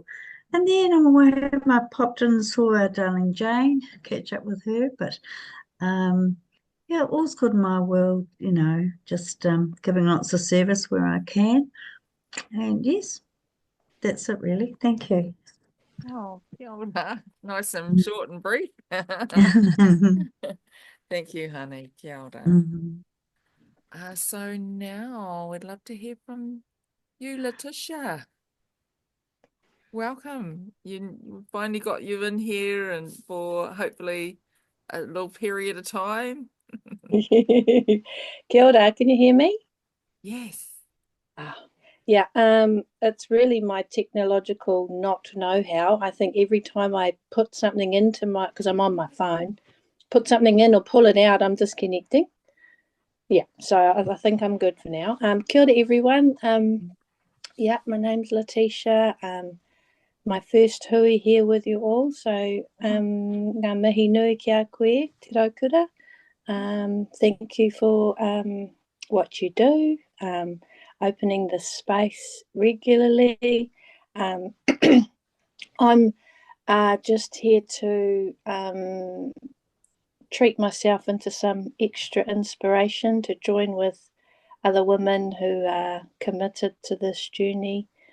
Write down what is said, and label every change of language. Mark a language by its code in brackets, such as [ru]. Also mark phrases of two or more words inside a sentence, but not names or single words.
[en] And then on my way home, I popped in and saw our darling Jane, catch up with her, but yeah, all's good in my world, you know, just giving lots of service where I can. And yes, that's it really. Thank you. [mi] Oh, kia ora. [en] Nice and short and brief. Thank you, honey. [mi] Kia ora. Mhm. [en] So now we'd love to hear from you, Letitia. Welcome. You finally got you in here, and for hopefully a little period of time. [mi] Kia ora, [en] can you hear me? Yes. Yeah, it's really my technological not know-how. I think every time I put something into because I'm on my phone, put something in or pull it out, I'm disconnecting. Yeah, so I think I'm good for now. [mi] Kia ora, [en] everyone. Yeah, my name's Letitia. My first hui here with you all. So, [mi] ngā mihi nui ki a koe, te raukura. [en] Thank you for what you do, opening the space regularly. I'm just here to treat myself into some extra inspiration to join with other women who are committed to this journey.